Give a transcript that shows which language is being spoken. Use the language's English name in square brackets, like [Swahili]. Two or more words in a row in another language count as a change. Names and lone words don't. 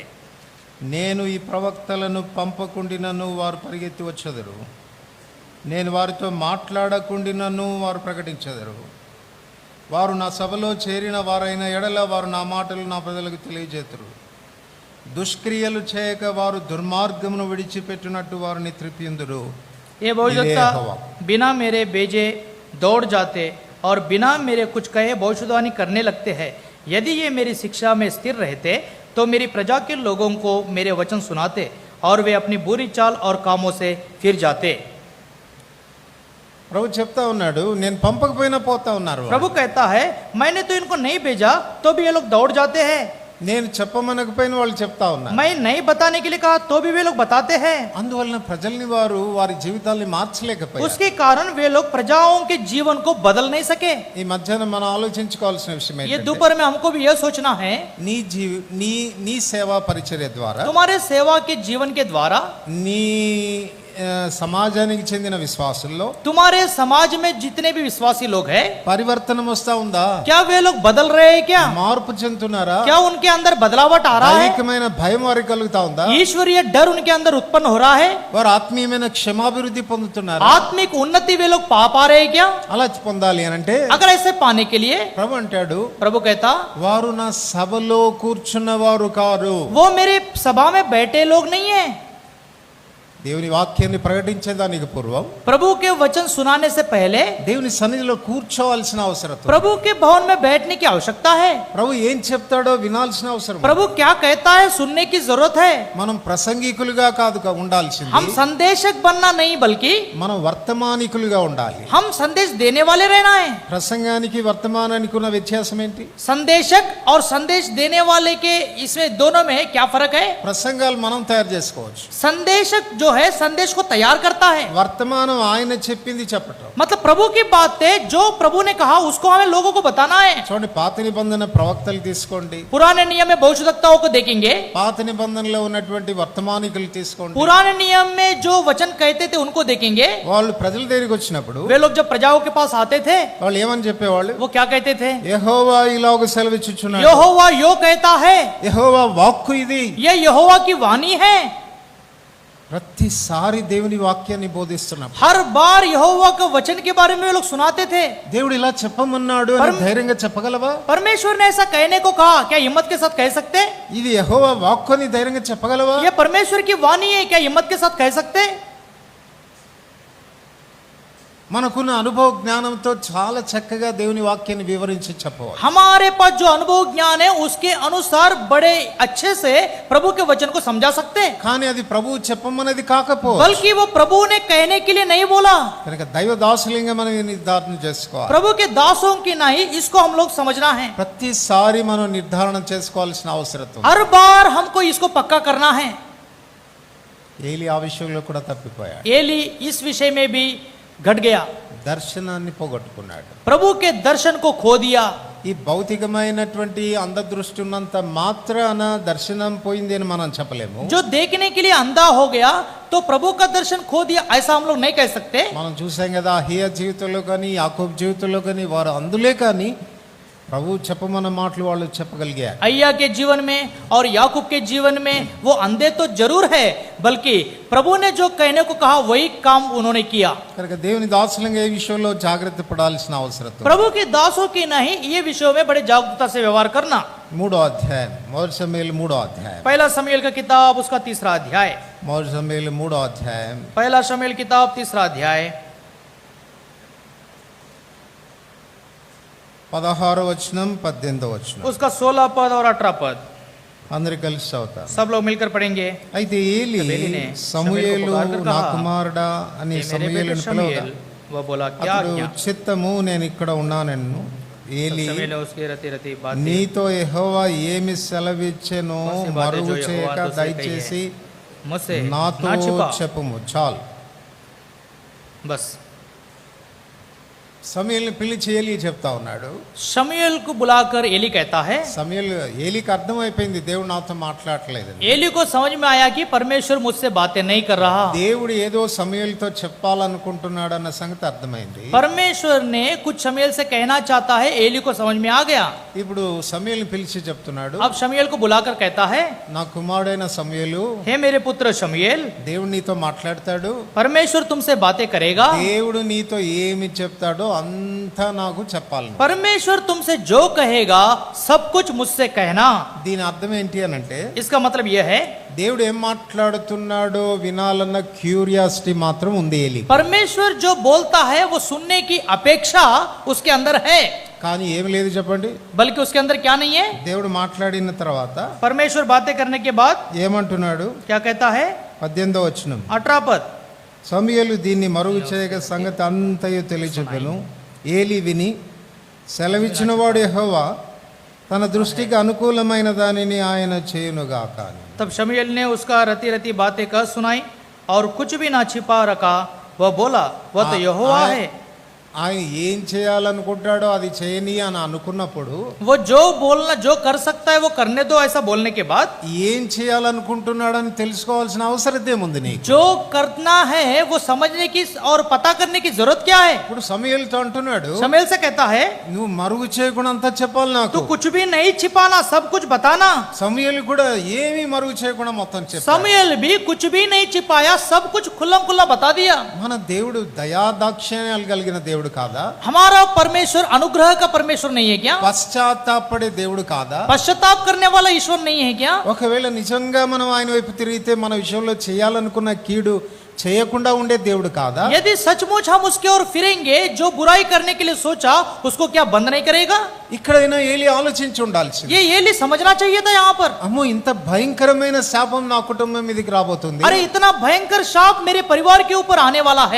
[Telugu] నేను ఈ ప్రవక్తలను పంపకుండినను వారు పరిగెత్తి వచ్చెదరు, నేను వారితో మాట్లాడకుండినను వారు ప్రకటించెదరు, వారు నా సభలో చేరిన వారైన ఎడల వారు నా మాటలు నా ప్రజలకు తెలియజేతురు, దుష్క్రియలు చేయక వారు దుర్మార్గమును విడిచిపెట్టినట్టు వారిని త్రిప్పిందురు. [Hindi] ये भविष्यवक्ता बिना मेरे भेजे दौड़ जाते और बिना मेरे कुछ कहे भविष्यवाणी करने लगते हैं. यदि ये मेरी शिक्षा में स्थिर रहते तो मेरी प्रजा के लोगों को मेरे वचन सुनाते और वे अपनी बुरी चाल और कामों से फिर जाते. [Telugu] ప్రభు చెప్తా ఉన్నాడు, నేను పంపకపోయినా పోతా ఉన్నారు. [Hindi] प्रभु कहता है मैंने तो इनको नहीं भेजा तो भी ये लोग दौड़ जाते हैं, [Telugu] నేను చెప్పమనకపోయిన వాళ్ళు చెప్తా ఉన్నారు. [Hindi] मैं नहीं बताने के लिए कहा तो भी वे लोग बताते हैं. [Telugu] అందువలన ప్రజల్ని వారు వారి జీవితాల్ని మార్చలేకపోయారు. [Hindi] उसके कारण वे लोग प्रजाओं के जीवन को बदल नहीं सके. [Telugu] ఈ మధ్యాహ్నం మనం ఆలోచించుకోవాల్సిన విషయం [Hindi] ये [Telugu] ఏంటంటే, [Hindi] दोपहर में हमको भी यह सोचना है, [Telugu] నీ సేవా పరిచర్య ద్వారా, [Hindi] तुम्हारे सेवा के जीवन के द्वारा [Telugu] నీ సమాజానికి చెందిన విశ్వాసుల్లో [Hindi] तुम्हारे समाज में जितने भी विश्वासी लोग हैं [Telugu] పరివర్తనం వస్తా ఉందా? [Hindi] क्या वे लोग बदल रहे हैं? क्या [Telugu] మార్పు చెందుతున్నారా? [Hindi] क्या उनके अंदर बदलावट आ रहा है? [Telugu] దైవికమైన భయం వారికి కలుగుతా ఉందా? [Hindi] ईश्वरीय डर उनके अंदर उत्पन्न हो रहा है? [Telugu] వారు ఆత్మీయమైన క్షమాభివృద్ధి పొందుతున్నారా? [Hindi] आत्मिक उन्नति वे लोग पा रहे हैं क्या? [Telugu] అలా పొందాలి అని అంటే [Hindi] अगर ऐसे पाने के लिए [Telugu] ప్రభు అంటాడు, [Hindi] प्रभु कहता [Telugu] వారు నా సభలో కూర్చున్న వారు కారు. [Hindi] वो मेरे सभा में बैठे लोग नहीं है. [Telugu] దేవుని వాక్యాన్ని ప్రకటించేదానికి పూర్వం [Hindi] प्रभु के वचन सुनाने से पहले [Telugu] దేవుని సన్నిధిలో కూర్చోవాల్సిన అవసరం ఉంది. [Hindi] प्रभु के भवन में बैठने की आवश्यकता है. [Telugu] ప్రభు ఏం చెప్తాడో వినాల్సిన అవసరం ఉంది. [Hindi] प्रभु क्या कहता है सुनने की जरूरत है. [Telugu] మనం ప్రసంగికులుగా కాదు ఉండాల్సింది, [Hindi] हम संदेशक बनना नहीं बल्कि [Telugu] మనం వర్తమానికులుగా ఉండాలి. [Hindi] हम संदेश देने वाले रहना है. [Telugu] ప్రసంగానికి వర్తమానానికి ఉన్న వ్యత్యాసం ఏంటి? [Hindi] संदेशक और संदेश देने वाले के इसमें दोनों में क्या फर्क है? [Telugu] ప్రసంగాలు మనం తయారు చేసుకోవచ్చు, [Hindi] संदेशक जो है संदेश को तैयार करता है, [Telugu] వర్తమానం ఆయన చెప్పింది చెప్పటం. [Hindi] मतलब प्रभु की बातें जो प्रभु ने कहा उसको हमें लोगों को बताना है. [Telugu] చూడండి, పాత నిబంధన ప్రవక్తలు తీసుకోండి, [Hindi] पुराने नियम में भविष्यवक्ताओं को देखेंगे, [Telugu] పాత నిబంధనలో ఉన్నటువంటి వర్తమానికులు తీసుకోండి. [Hindi] पुराने नियम में जो वचन कहते थे उनको देखेंगे. [Telugu] వాళ్ళు ప్రజల దగ్గరికి వచ్చినప్పుడు [Hindi] वे लोग जब प्रजाओं के पास आते थे [Telugu] వాళ్ళు ఏమని చెప్పేవాళ్ళు? [Hindi] वो क्या कहते थे? [Telugu] యెహోవా ఇలాగ సెలవిచ్చుచున్నాడు, [Hindi] यहोवा यो कहता है, [Telugu] యెహోవా వాక్కు ఇది, [Hindi] ये यहोवा की वाणी है. [Telugu] ప్రతిసారి దేవుని వాక్యాన్ని బోధిస్తున్నప్పుడు [Hindi] हर बार यहोवा का वचन के बारे में वे लोग सुनाते थे। [Telugu] దేవుడు ఇలా చెప్పమన్నాడు అని ధైర్యంగా చెప్పగలవా? [Hindi] परमेश्वर ने ऐसा कहने को कहा, क्या हिम्मत के साथ कह सकते? [Telugu] ఇది యెహోవా వాక్కు అని ధైర్యంగా చెప్పగలవా? [Hindi] ये परमेश्वर की वाणी है, क्या हिम्मत के साथ कह सकते? [Telugu] మనకున్న అనుభవ జ్ఞానంతో చాలా చక్కగా దేవుని వాక్యాన్ని వివరించి చెప్పవచ్చు. [Hindi] हमारे पास जो अनुभव ज्ञान है उसके अनुसार बड़े अच्छे से प्रभु के वचन को समझा सकते हैं, [Telugu] కానీ అది ప్రభువు చెప్పమన్నది కాకపో [Hindi] बल्कि वो प्रभु ने कहने के लिए नहीं बोला। [Telugu] కనుక దైవ దాసులంగా మనం నిర్ధారణ చేసుకోవాలి. [Hindi] प्रभु के दासों की नहीं, इसको हम लोग समझना है। [Telugu] ప్రతిసారి మనం నిర్ధారణ చేసుకోవాల్సిన అవసరం ఉంది. [Hindi] हर बार हमको इसको पक्का करना है। [Telugu] ఏలి ఆ విషయంలో కూడా తప్పిపోయాడు. [Hindi] एली इस विषय में भी घट गया, [Telugu] దర్శనాన్ని పోగొట్టుకున్నాడు. [Hindi] प्रभु के दर्शन को खो दिया। [Telugu] ఈ భౌతికమైనటువంటి అంధదృష్టి ఉన్నంత మాత్రాన దర్శనం పోయింది అని మనం చెప్పలేము. [Hindi] जो देखने के लिए अंधा हो गया तो प्रभु का दर्शन खो दिया, ऐसा हम लोग नहीं कह सकते। [Telugu] మనం చూసాం కదా, అహియా జీవితంలో కానీ యాకోబు జీవితంలో కానీ వారు అందులే కానీ ప్రభు చెప్పమన్న మాటలు వాళ్ళు చెప్పగలిగారు. [Hindi] अय्या के जीवन में और याकूब के जीवन में वो अंधे तो जरूर है, बल्कि प्रभु ने जो कहने को कहा वही काम उन्होंने किया। [Telugu] కనుక దేవుని దాసులంగా ఈ విషయంలో జాగ్రత్త పడాల్సిన అవసరం ఉంది. [Hindi] प्रभु के दासों की नहीं, ये विषयों में बड़े जागरूकता से व्यवहार करना। [Telugu] 3వ అధ్యాయం, మొదటి సమూయేలు 3వ అధ్యాయం, [Hindi] पहला शमूएल का किताब उसका 3रा अध्याय, [Telugu] మొదటి సమూయేలు 3వ అధ్యాయం, [Hindi] पहला शमूएल किताब 3रा अध्याय, [Telugu] 16వ వచనం 18వ వచనం. [Hindi] उसका 16 पद और 18 पद [Telugu] అందరూ కలిసి చదువుతాం. [Hindi] सब लोग मिलकर पढ़ेंगे। [Telugu] అయితే ఏలి [Hindi] तब एली ने [Telugu] సమూయేలు [Hindi] शमूएल को पुकारकर [Telugu] నా [Hindi] कहा, [Telugu] కుమారుడా అని [Hindi] "हे मेरे [Telugu] సమూయేలును [Hindi] बेटे [Telugu] పిలవగా [Hindi] शमूएल", वह बोला, क्या [Telugu] అతడు [Hindi] क्या? [Telugu] చిత్తము నేను ఇక్కడ ఉన్నానన్ను. ఏలి [Hindi] शमूएल ने उसकी रति रति बातें [Telugu] నీతో యెహోవా ఏమి సెలవిచ్చెనో [Hindi] कौन सी बातें [Telugu] మరుగు [Hindi] जो यहोवा [Telugu] చేయక [Hindi] तुझसे कही है? [Telugu] దయచేసి [Hindi] मुझसे [Telugu] నాతో [Hindi] ना छिपा। [Telugu] చెప్పుము. చాలు. [Hindi] बस [Telugu] సమూయేలుని పిలిచి ఏలి చెప్తా ఉన్నాడు. [Hindi] शमूएल को बुलाकर एली कहता है, [Telugu] సమూయేలు ఏలికి అర్థమైపోయింది దేవుడు నాతో మాట్లాడలేదని. [Hindi] एली को समझ में आया कि परमेश्वर मुझसे बातें नहीं कर रहा। [Telugu] దేవుడు ఏదో సమూయేలుతో చెప్పాలనుకుంటున్నాడు అన్న సంగతి అర్థమైంది. [Hindi] परमेश्वर ने कुछ शमूएल से कहना चाहता है, एली को समझ में आ गया। [Telugu] ఇప్పుడు సమూయేలుని పిలిచి చెప్తున్నాడు, [Hindi] अब शमूएल को बुलाकर कहता है, [Telugu] నా కుమారుడైన సమూయేలు, [Hindi] हे मेरे पुत्र शमूएल, [Telugu] దేవుడు నీతో మాట్లాడతాడు. [Hindi] परमेश्वर तुमसे बातें करेगा। [Telugu] దేవుడు నీతో ఏమి చెప్తాడో అంతా నాకు చెప్పాలి. [Hindi] परमेश्वर तुमसे जो कहेगा सब कुछ मुझसे कहना। [Telugu] దీని అర్థం ఏంటి అని అంటే, [Hindi] इसका मतलब यह है, [Telugu] దేవుడు ఏం మాట్లాడుతున్నాడో వినాలన్న క్యూరియాసిటీ మాత్రం ఉంది ఏలి. [Hindi] परमेश्वर जो बोलता है वो सुनने की अपेक्षा उसके अंदर है, [Telugu] కానీ ఏమి లేదు చెప్పండి. [Hindi] बल्कि उसके अंदर क्या नहीं है? [Telugu] దేవుడు మాట్లాడిన తర్వాత [Hindi] परमेश्वर बातें करने के बाद [Telugu] ఏమంటున్నాడు? [Hindi] क्या कहता है? [Telugu] 18వ వచనం, [Hindi] 18 पद, [Telugu] సమూయేలు దీన్ని మరుగు చేయక సంగతి అంతయు తెలియచెప్పెను. ఏలి విని, సెలవిచ్చిన వాడు యెహోవా తన దృష్టికి అనుకూలమైన దానిని ఆయన చేయునుగాక అని. [Hindi] तब शमूएल ने उसका रति रति बातें कह सुनाई और कुछ भी ना छिपा रखा। वह बोला, वह तो यहोवा है। [Telugu] ఆయన ఏం చేయాలనుకుంటాడో అది చేయని అని అనుకున్నప్పుడు, [Hindi] वो जो बोलना जो कर सकता है वो करने दो, ऐसा बोलने के बाद [Telugu] ఏం చేయాలనుకుంటున్నాడని తెలుసుకోవాల్సిన అవసరం ఏముంది నీకు? [Hindi] जो करना है वो समझने की और पता करने की जरूरत क्या है? [Telugu] ఇప్పుడు సమూయేలుతో అంటున్నాడు, [Hindi] शमूएल से कहता है, [Telugu] నువ్వు మరుగు చేయకుండా అంతా చెప్పాలి నాకు. [Hindi] तू कुछ भी नहीं छिपाना, सब कुछ बताना। [Telugu] సమూయేలు కూడా ఏమీ మరుగు చేయకుండా మొత్తం చెప్పాడు. [Hindi] शमूएल भी कुछ भी नहीं छिपाया, सब कुछ खुल्लम खुल्ला बता दिया। [Telugu] మన దేవుడు దయాదాక్షిణ్యాలు కలిగిన దేవుడు కాదా? [Hindi] हमारा परमेश्वर अनुग्रह का परमेश्वर नहीं है क्या? [Telugu] పశ్చాత్తాపడే దేవుడు కాదా? [Hindi] पश्चाताप करने वाला ईश्वर नहीं है क्या? [Telugu] ఒకవేళ నిజంగా మనం ఆయన వైపు తిరిగితే మన విషయంలో చేయాలనుకున్న కీడు చేయకుండా ఉండే దేవుడు కాదా? [Hindi] यदि सचमुच हम उसके ओर फिरेंगे, जो बुराई करने के लिए सोचा उसको क्या बंद नहीं करेगा? [Telugu] ఇక్కడైనా ఏలి ఆలోచించి ఉండాల్సింది. [Hindi] ये एली समझना चाहिए था यहाँ पर। [Telugu] అమ్మో, ఇంత భయంకరమైన శాపం నా కుటుంబం మీదకి రాబోతుంది. [Hindi] अरे इतना भयंकर शाप मेरे परिवार के ऊपर आने वाला है।